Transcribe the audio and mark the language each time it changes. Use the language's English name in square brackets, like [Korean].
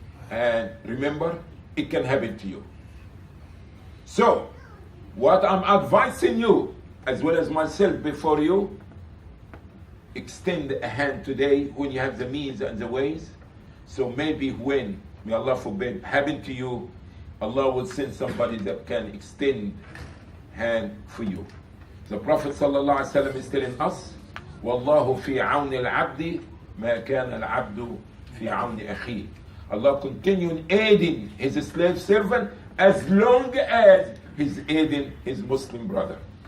[English] And remember, it can happen to you. So, what I'm advising you, as well as myself before you, extend a hand today when you have the means and the ways. So maybe when, may Allah forbid, happen to you, Allah will send somebody that can extend hand for you. The Prophet ﷺ is telling us, [Arabic] وَاللَّهُ فِي عَوْنِ الْعَبْدِ مَا كَانَ الْعَبْدُ فِي عَوْنِ أَخِيهِ. [English] Allah continuing aiding his slave servant as long as he's aiding his Muslim brother.